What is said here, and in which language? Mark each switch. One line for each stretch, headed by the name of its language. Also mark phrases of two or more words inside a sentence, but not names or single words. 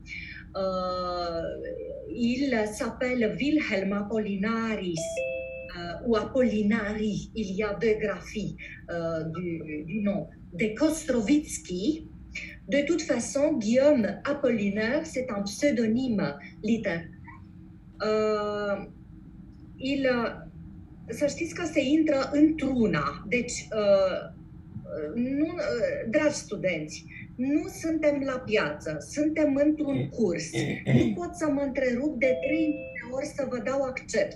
French: Il s'appelle Wilhelm Apollinaris ou Apollinari. Il y a deux graphies du nom de Kostrovitsky. De toute façon, Guillaume Apollinaire, c'est un pseudonyme littéraire.
Romanian: Să știți că se intră într-una. Deci, dragi studenți, nu suntem la piață, suntem într-un curs. Nu pot să mă întrerup de 3 ori să vă dau accept.